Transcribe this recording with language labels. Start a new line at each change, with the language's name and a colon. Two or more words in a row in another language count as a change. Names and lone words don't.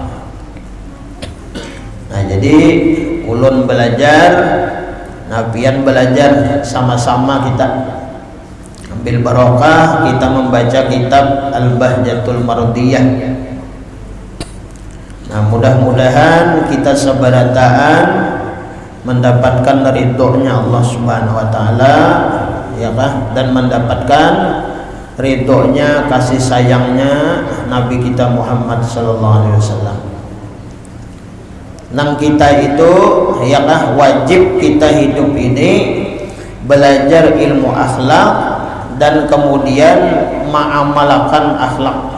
Indonesian: Nah, jadi
Banjar: ulun belajar, napian belajar,
Indonesian: sama-sama kita ambil barokah, kita membaca kitab Al-Bahjatul Mardiyah. Nah, mudah-mudahan kita sebarataan mendapatkan ridhonya Allah
Arabic: سبحانه وتعالى,
Indonesian: ya Pak, dan mendapatkan ridhonya, kasih sayangnya Nabi kita Muhammad
Arabic: صلى الله عليه وسلم.
Indonesian: Nang kita itu ya Pak, wajib kita hidup ini belajar ilmu akhlak dan kemudian mengamalkan akhlak.